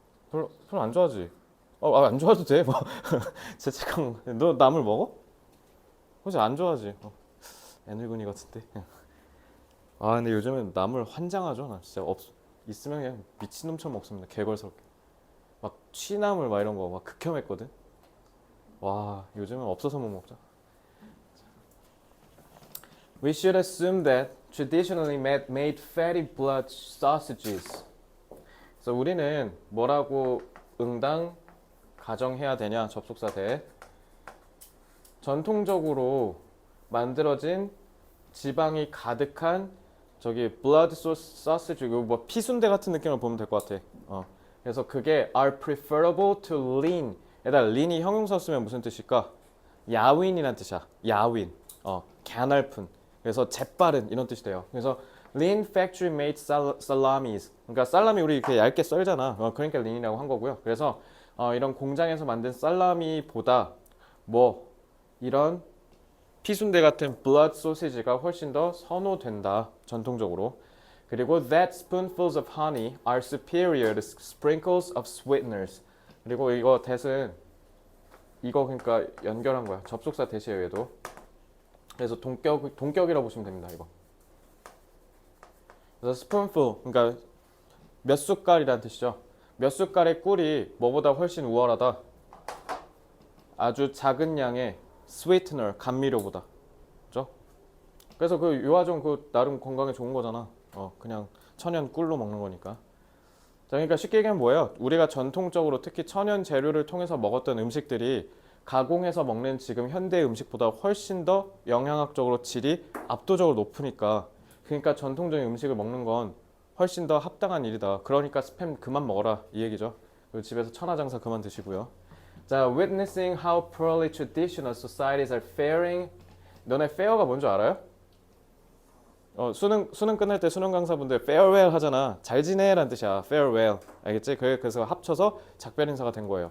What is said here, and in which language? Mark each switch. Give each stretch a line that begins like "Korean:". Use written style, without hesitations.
Korean: 별로 안 좋아하지? 안 좋아해도 돼. 뭐 죄책감. 너 나물 먹어? 혹시 안 좋아하지? 애늙은이 같은데. 근데 요즘엔 나물 환장하죠. 나 진짜 있으면 그냥 미친놈처럼 먹습니다. 개걸스럽게. 막 취나물 막 이런 거 막 극혐했거든. 와, 요즘은 없어서 못 먹자.
English: We should assume that traditionally made fatty blood sausages.
Korean: 그래서 우리는 뭐라고 응당 가정해야 되냐 접속사 대 전통적으로 만들어진 지방이 가득한 저기 blood sausage 이거 뭐 피순대 같은 느낌을 보면 될 것 같아. 그래서 그게
English: are preferable to lean.
Korean: 에다 lean이 형용사 쓰면 무슨 뜻일까? 야윈이란 뜻이야. 야윈. 가냘픈. 그래서 재빠른 이런 뜻이 돼요. 그래서
English: lean factory made salamis.
Korean: 그러니까 살라미 우리 이렇게 얇게 썰잖아. 그러니까 lean이라고 한 거고요. 그래서 이런 공장에서 만든 살라미보다 뭐 이런 피순대 같은 blood sausage가 훨씬 더 선호된다. 전통적으로.
English: 그리고 that spoonfuls of honey are superior to sprinkles of sweeteners.
Korean: 그리고 이거 that은 이거 그러니까 연결한 거야. 접속사 대시에 얘도. 그래서 동격이라고 보시면 됩니다. 이거. 그래서 spoonful 그러니까 몇 숟갈이란 뜻이죠. 몇 숟갈의 꿀이 뭐보다 훨씬 우월하다. 아주 작은 양의 sweetener 감미료보다. 그죠? 그래서 그 요아정 그 나름 건강에 좋은 거잖아. 그냥 천연 꿀로 먹는 거니까. 자, 그러니까 쉽게 얘기하면 뭐예요? 우리가 전통적으로 특히 천연 재료를 통해서 먹었던 음식들이 가공해서 먹는 지금 현대 음식보다 훨씬 더 영양학적으로 질이 압도적으로 높으니까 그러니까 전통적인 음식을 먹는 건 훨씬 더 합당한 일이다. 그러니까 스팸 그만 먹어라 이 얘기죠. 그리고 집에서 천하장사 그만 드시고요. 자,
English: witnessing how poorly traditional societies are faring.
Korean: 너네 fair가 뭔지 알아요? 수능 끝날 때 수능 강사분들 farewell 하잖아. 잘 지내라는 뜻이야. farewell. 알겠지? 그래서 합쳐서 작별 인사가 된 거예요.